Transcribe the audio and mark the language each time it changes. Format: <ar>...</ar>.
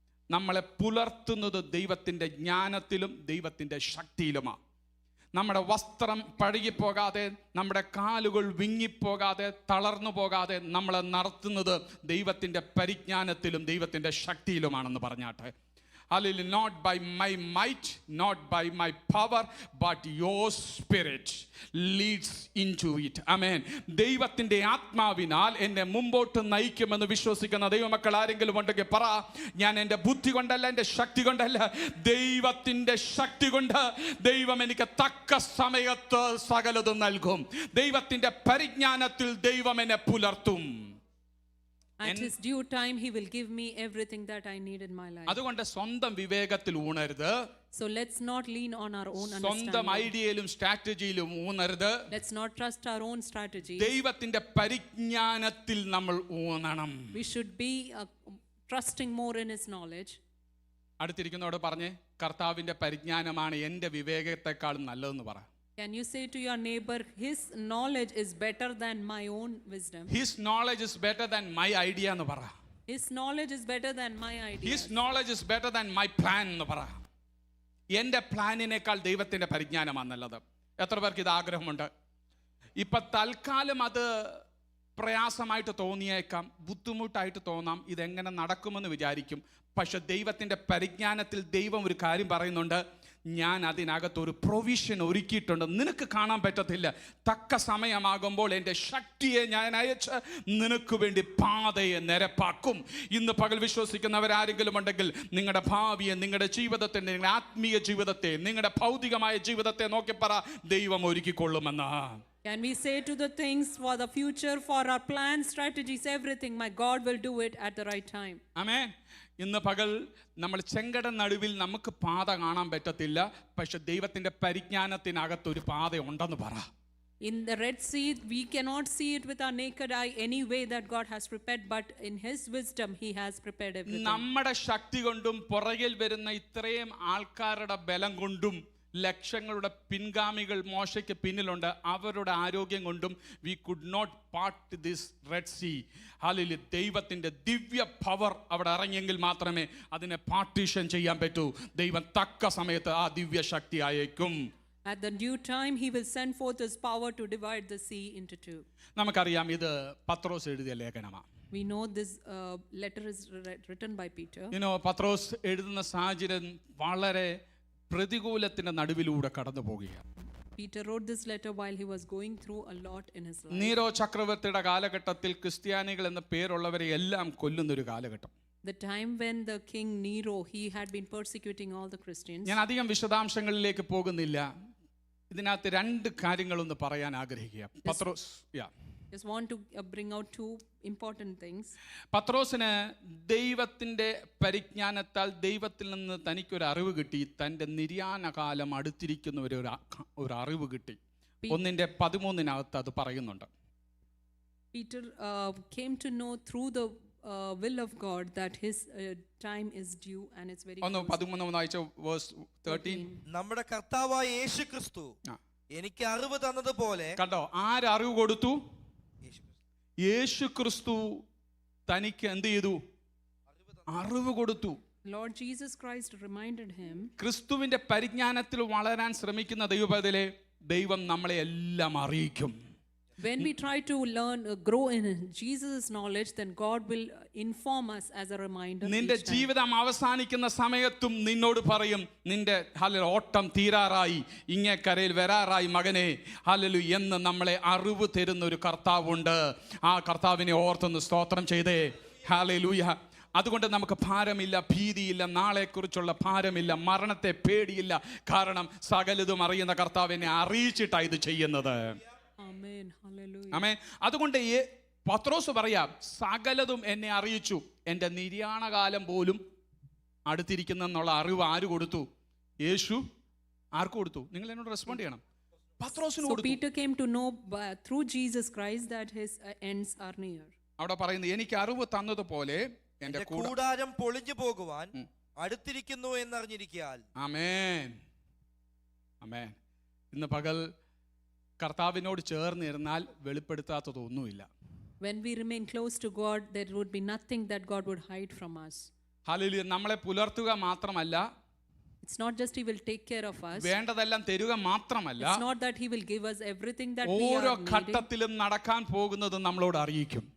<ml>നമ്മളെ പുലർത്തുന്നത് ദൈവത്തിൻ്റെ ജ്ഞാനത്തിലും ദൈവത്തിൻ്റെ ശക്തിയിലുമാണ്. നമ്മുടെ വസ്ത്രം പഴകിപ്പോകാതെ, നമ്മുടെ കാലുകൾ വിങ്ങിപ്പോകാതെ, തളർന്നു പോകാതെ നമ്മളെ നടത്തുന്നത് ദൈവത്തിൻ്റെ പരിജ്ഞാനത്തിലും ദൈവത്തിൻ്റെ ശക്തിയിലുമാണെന്ന് പറഞ്ഞാട്ടെ.</ml> <en>Hallelujah. Not by my might, not by my power, but your spirit leads into it. Amen.</en> <ml>ദൈവത്തിൻ്റെ ആത്മാവിനാൽ എന്നെ മുമ്പോട്ട് നയിക്കുമെന്ന് വിശ്വസിക്കുന്ന ദൈവമക്കൾ ആരെങ്കിലും ഉണ്ടെങ്കിൽ പറ, ഞാൻ എൻ്റെ ബുദ്ധി കൊണ്ടല്ല, എൻ്റെ ശക്തി കൊണ്ടല്ല, ദൈവത്തിൻ്റെ ശക്തി കൊണ്ട് ദൈവം എനിക്ക് തക്ക സമയത്ത് സകലതും നൽകും. ദൈവത്തിൻ്റെ പരിജ്ഞാനത്തിൽ ദൈവം എന്നെ പുലർത്തും.</ml> <en>At his due time, he will give me everything that I need in my life.</en> <ml>അതുകൊണ്ട് സ്വന്തം വിവേകത്തിൽ ഊണരുത്.</ml> <en>So let's not lean on our own</en> <ml>സ്വന്തം</ml> <en>understanding.</en> <ml>ഐഡിയയിലും സ്ട്രാറ്റജിയിലും ഊണരുത്.</ml> <en>Let's not trust our own strategies.</en> <ml>ദൈവത്തിന്റെ പരിജ്ഞാനത്തിൽ നമ്മൾ ഊന്നണം.</ml> <en>We should be trusting more in his knowledge.</en> <ml>അടുത്തിരിക്കുന്നവരോട് പറഞ്ഞേ, കർത്താവിന്റെ പരിജ്ഞാനമാണ് എൻ്റെ വിവേകത്തെക്കാളും നല്ലതെന്ന് പറ.</ml> <en>Can you say to your neighbor, his knowledge is better than my own wisdom? His knowledge is better than my idea</en> <ml>എന്ന് പറ.</ml> <en>His knowledge is better than my ideas. His knowledge is better than my plan</en> <ml>എന്ന് പറ. എൻ്റെ പ്ലാനിനേക്കാൾ ദൈവത്തിന്റെ പരിജ്ഞാനമാണ് നല്ലത്. എത്ര പേർക്ക് ഇത് ആഗ്രഹമുണ്ട്? ഇപ്പൊ തൽക്കാലം അത് പ്രയാസമായിട്ട് തോന്നിയേക്കാം, ബുദ്ധിമുട്ടായിട്ട് തോന്നാം, ഇതെങ്ങനെ നടക്കുമെന്ന് വിചാരിക്കും. പക്ഷെ ദൈവത്തിൻ്റെ പരിജ്ഞാനത്തിൽ ദൈവം ഒരു കാര്യം പറയുന്നുണ്ട്, ഞാൻ അതിനകത്തൊരു പ്രൊവിഷൻ ഒരുക്കിയിട്ടുണ്ട്. നിനക്ക് കാണാൻ പറ്റത്തില്ല. തക്ക സമയമാകുമ്പോൾ എൻ്റെ ശക്തിയെ ഞാൻ അയച്ച് നിനക്ക് വേണ്ടി പാതയെ നിരപ്പാക്കും. ഇന്ന് പകൽ വിശ്വസിക്കുന്നവരാരെങ്കിലും ഉണ്ടെങ്കിൽ നിങ്ങളുടെ ഭാവിയെ, നിങ്ങളുടെ ജീവിതത്തെ, നിങ്ങളുടെ ആത്മീയ ജീവിതത്തെ, നിങ്ങളുടെ ഭൗതികമായ ജീവിതത്തെ നോക്കി പറ, ദൈവം ഒരുക്കിക്കൊള്ളുമെന്ന്.</ml> <en>Can we say to the things for the future, for our plans, strategies, everything, my God will do it at the right time.</en> <ml>ആമേൻ. ഇന്ന് പകൽ നമ്മൾ ചെങ്കട നടുവിൽ നമുക്ക് പാത കാണാൻ പറ്റത്തില്ല, പക്ഷെ ദൈവത്തിന്റെ പരിജ്ഞാനത്തിനകത്തൊരു പാത ഉണ്ടെന്ന് പറ.</ml> <en>In the Red Sea, we cannot see it with our naked eye any way that God has prepared, but in his wisdom he has prepared everything.</en> <ml>നമ്മുടെ ശക്തി കൊണ്ടും പുറകിൽ വരുന്ന ഇത്രയും ആൾക്കാരുടെ ബലം കൊണ്ടും ലക്ഷങ്ങളുടെ പിൻഗാമികൾ മോശയ്ക്ക് പിന്നിലുണ്ട്, അവരുടെ ആരോഗ്യം കൊണ്ടും</ml> <en>we could not part this Red Sea.</en> <ml>Hallelujah. ദൈവത്തിൻ്റെ ദിവ്യ പവർ അവിടെ ഇറങ്ങിയെങ്കിൽ മാത്രമേ അതിനെ പാർട്ടീഷൻ ചെയ്യാൻ പറ്റൂ. ദൈവം തക്ക സമയത്ത് ആ ദിവ്യ ശക്തി അയക്കും.</ml> <en>At the due time he will send forth his power to divide the sea into two.</en> <ml>നമുക്കറിയാം ഇത് പത്രോസ് എഴുതിയ ലേഖനമാണ്.</ml> <en>We know this letter is written by Peter.</en> <ml>പത്രോസ് എഴുതുന്ന സാഹചര്യം വളരെ പ്രതികൂലത്തിന്റെ നടുവിലൂടെ കടന്നു പോകുകയാണ്.</ml> <en>Peter wrote this letter while he was going through a lot in his life.</en> <ml>നീരോ ചക്രവർത്തിയുടെ കാലഘട്ടത്തിൽ ക്രിസ്ത്യാനികൾ എന്ന പേരുള്ളവരെ എല്ലാം കൊല്ലുന്നൊരു കാലഘട്ടം.</ml> <en>The time when the king Nero, he had been persecuting all the Christians.</en> <ml>ഞാൻ അധികം വിശദാംശങ്ങളിലേക്ക് പോകുന്നില്ല. ഇതിനകത്ത് രണ്ട് കാര്യങ്ങളൊന്ന് പറയാൻ ആഗ്രഹിക്കുക. പത്രോസ്</ml> <en>Just want to bring out two important things.</en> <ml>പത്രോസിന് ദൈവത്തിൻ്റെ പരിജ്ഞാനത്താൽ ദൈവത്തിൽ നിന്ന് തനിക്കൊരു അറിവ് കിട്ടി. തൻ്റെ നിര്യാണകാലം അടുത്തിരിക്കുന്ന ഒരു അറിവ് കിട്ടി. 1:13 അത് പറയുന്നുണ്ട്.</ml> <en>Peter came to know through the will of God that his time is due and it's very</en> <ml>ഒന്ന് 13 വായിച്ച വേഴ്സ് 13. നമ്മുടെ കർത്താവായ യേശുക്രിസ്തു എനിക്ക് അറിവ് തന്നതുപോലെ. കണ്ടോ, ആര് അറിവ് കൊടുത്തു? യേശുക്രിസ്തു തനിക്ക് എന്ത് ചെയ്തു? അറിവ് കൊടുത്തു.</ml> <en>Lord Jesus Christ reminded him.</en> <ml>ക്രിസ്തുവിന്റെ പരിജ്ഞാനത്തിൽ വളരാൻ ശ്രമിക്കുന്ന ദൈവം നമ്മളെ എല്ലാം അറിയിക്കും.</ml> <en>When we try to learn, grow in Jesus' knowledge, then God will inform us as a reminder.</en> <ml>നിന്റെ ജീവിതം അവസാനിക്കുന്ന സമയത്തും നിന്നോട് പറയും, നിന്റെ ഓട്ടം തീരാറായി, ഇങ്ങേക്കരയിൽ വരാറായി മകനെ, ഹല്ലേലൂയ എന്ന് നമ്മളെ അറിവ് തരുന്ന ഒരു കർത്താവുണ്ട്. ആ കർത്താവിനെ ഓർത്തൊന്ന് സ്തോത്രം ചെയ്തേ. ഹല്ലേലൂയ. അതുകൊണ്ട് നമുക്ക് ഭാരമില്ല, ഭീതിയില്ല, നാളെക്കുറിച്ചുള്ള ഭാരമില്ല, മരണത്തെ പേടിയില്ല. കാരണം സകലതും അറിയുന്ന കർത്താവിനെ അറിയിച്ചിട്ടാണ് ഇത് ചെയ്യുന്നത്.</ml> <en>Amen. Hallelujah.</en> <ml>ആമേൻ. അതുകൊണ്ട് പത്രോസ് പറയാം, സകലതും എന്നെ അറിയിച്ചു. എൻ്റെ നിര്യാണകാലം പോലും അടുത്തിരിക്കുന്നെന്നുള്ള അറിവ് ആര് കൊടുത്തു? യേശു. ആർക്ക് കൊടുത്തു? നിങ്ങൾ എന്നോട് റെസ്പോണ്ട് ചെയ്യണം. പത്രോസിന് കൊടുത്തു.</ml> <en>So Peter came to know through Jesus Christ that his ends are near.</en> <ml>അവിടെ പറയുന്നത്, എനിക്ക് അറിവ് തന്നതുപോലെ എൻ്റെ കൂടാരം പൊളിഞ്ഞു പോകുവാൻ അടുത്തിരിക്കുന്നു എന്നറിഞ്ഞിരിക്കാൻ. ആമേൻ. ആമേൻ. ഇന്ന് പകൽ കർത്താവിനോട് ചേർന്നിരുന്നാൽ വെളിപ്പെടുത്താത്തതൊന്നുമില്ല.</ml> <en>When we remain close to God, there would be nothing that God would hide from us.</en> <ml>Hallelujah. നമ്മളെ പുലർത്തുക മാത്രമല്ല,</ml> <en>it's not just he will take care of us.</en> <ml>വേണ്ടതെല്ലാം തരുക മാത്രമല്ല,</ml> <en>it's not that he will give us everything that we are</en> <ml>ഓരോ</ml> <en>needing.</en> <ml>ഘട്ടത്തിലും നടക്കാൻ പോകുന്നത് നമ്മളോട് അറിയിക്കും.</ml>